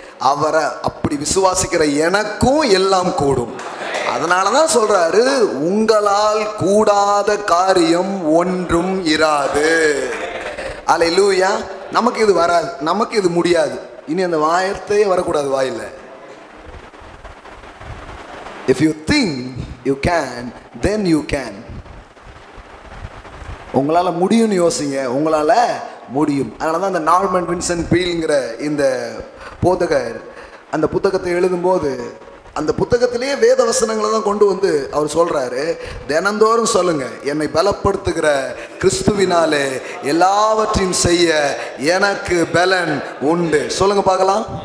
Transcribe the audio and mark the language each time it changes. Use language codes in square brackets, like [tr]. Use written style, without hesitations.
[ta] அவரை அப்படி விசுவாசிக்கிற எனக்கும் எல்லாம் கூடும். அதனாலதான் சொல்றாரு, உங்களால் கூடாத காரியம் ஒன்றும் இராது. அல்லேலூயா. நமக்கு இது வராது, நமக்கு இது முடியாது, இனி அந்த வார்த்தையே வரக்கூடாது வாயில. [en] If you think you can, then you can. [ta] உங்களால முடியும்னு யோசிங்க, உங்களால முடியும். அதனால தான் அந்த நார்மன் வின்சென்ட் பீல்ங்கிற இந்த போதகர் அந்த புத்தகத்தை எழுதும்போது அந்த புத்தகத்திலேயே வேத வசனங்களை தான் கொண்டு வந்து அவர் சொல்றாரு, தினந்தோறும் சொல்லுங்க, என்னை பலப்படுத்துகிற கிறிஸ்துவினாலே எல்லாவற்றையும் செய்ய எனக்கு பலன் உண்டு. சொல்லுங்க பார்க்கலாம்.